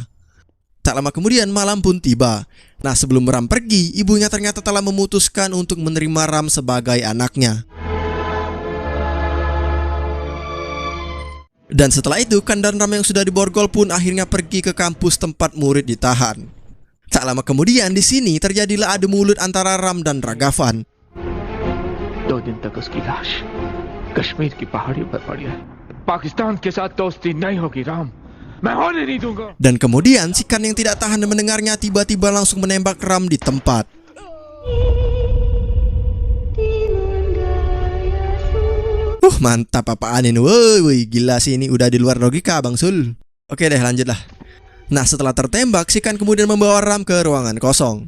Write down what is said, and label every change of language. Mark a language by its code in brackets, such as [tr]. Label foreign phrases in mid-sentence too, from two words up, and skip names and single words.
[id] Tak lama kemudian malam pun tiba. Nah sebelum Ram pergi, ibunya ternyata telah memutuskan untuk menerima Ram sebagai anaknya. Dan setelah itu, Khan dan Ram yang sudah diborgol pun akhirnya pergi ke kampus tempat murid ditahan. Tak lama kemudian di sini terjadilah adu mulut antara Ram dan Ragavan. [hi] 2 दिन तक उसकी लाश कश्मीर की पहाड़ियों पर पड़ी है। पाकिस्तान के साथ दोस्ती नहीं होगी राम, मैं होने नहीं दूंगा। [id] Dan kemudian si Khan yang tidak tahan mendengarnya tiba-tiba langsung menembak Ram di tempat. Mantap apaan ini. Woi, gila sih ini udah di luar logika Bang Sul. Oke deh, lanjutlah. Nah, setelah tertembak, si Khan kemudian membawa Ram ke ruangan kosong.